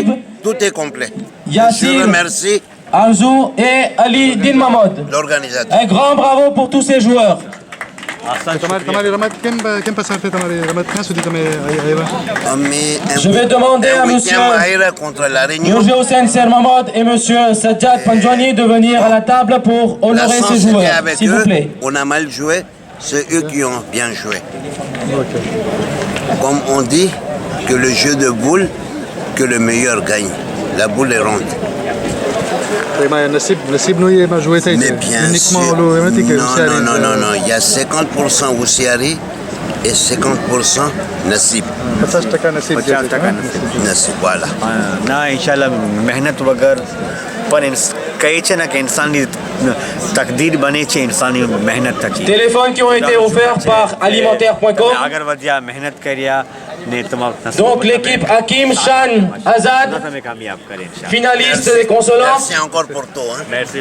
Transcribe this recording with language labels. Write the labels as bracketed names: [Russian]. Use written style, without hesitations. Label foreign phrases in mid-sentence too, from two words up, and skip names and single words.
[French] tout est complet. Yassir Je remercie Arzou et Ali Din Mahmoud. l'organisateur. Un grand bravo pour tous ces joueurs. [Gujarati] તમારી રમત કેમ પસાર થઈ તમારી રમત ક્યાં સુધી તમે આવ્યા [French] Je vais demander à monsieur contre la Réunion. Roger Hossein Sermamod et monsieur Sajjad Panjwani de venir à la table pour La honorer chance ces était joueurs, avec s'il vous eux. plaît. On a mal joué, c'est eux qui ont bien joué. Comme on dit que le jeu de boule, que le meilleur gagne. La boule est ronde. [Gujarati] એમાં નસીબનું એમાં જોઈ થઈ [French] Mais [Gujarati] છે [French] bien [Gujarati] યુનિકમાં [French] sûr. [Gujarati] ઓલું એમ નથી કે [French] Non. Il y a 50% Oussiari et 50% Nassib. [Gujarati] 50% નસીબ જે છે. [French] Nassib, voilà. [Gujarati] ના ઇન્શાલ્લાહ મહેનત વગર પણ કહે છે ને કે ઇન્સાનની તકદીર બને છે ઇન્સાનની મહેનત થકી [French] Téléphones qui ont été offerts par alimentaire.com. [Gujarati] આગળ વધ્યા મહેનત કર્યા ને તમારું [French] Donc l'équipe Hakim, Shan, Azad, [Gujarati] તમે કામયાબ કરે ઇન્શાલ્લાહ [French] finaliste des consolantes, Merci encore pour tout. Hein. merci